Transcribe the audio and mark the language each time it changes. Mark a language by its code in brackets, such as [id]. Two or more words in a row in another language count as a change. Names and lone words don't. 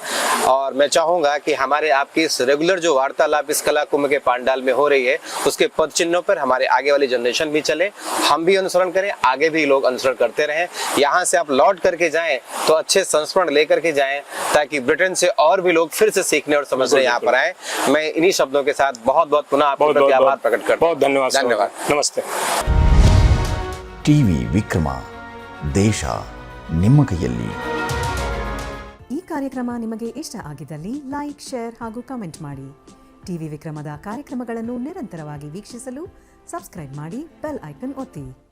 [hi] और मैं चाहूंगा कि हमारे आपकी इस रेगुलर जो वार्तालाप इस कला कुंभ के पांडाल में हो रही है, उसके पद चिन्हों पर हमारे आगे वाली जनरेशन भी चले, हम भी अनुसरण करें, आगे भी लोग अनुसरण करते रहें। यहाँ से आप लौट करके जाएं तो अच्छे संस्मरण लेकर के जाएं, ताकि ब्रिटेन से और भी लोग फिर से सीखने और समझने यहाँ पर आए। मैं इन्हीं शब्दों के साथ बहुत बहुत पुनः आपके प्रति आभार प्रकट करता हूं। बहुत धन्यवाद। धन्यवाद, नमस्ते। [kn] ಟಿವಿ ವಿಕ್ರಮ, ದೇಶ ನಿಮ್ಮ ಕೈಯಲ್ಲಿ. ಈ ಕಾರ್ಯಕ್ರಮ ನಿಮಗೆ ಇಷ್ಟ ಆಗಿದ್ದಲ್ಲಿ [en] like, share [kn] ಹಾಗೂ ಕಮೆಂಟ್ ಮಾಡಿ. ಟಿವಿ ವಿಕ್ರಮದ ಕಾರ್ಯಕ್ರಮಗಳನ್ನು ನಿರಂತರವಾಗಿ ವೀಕ್ಷಿಸಲು ಸಬ್ಸ್ಕ್ರೈಬ್ ಮಾಡಿ, [en] bell icon [kn] ಒತ್ತಿ.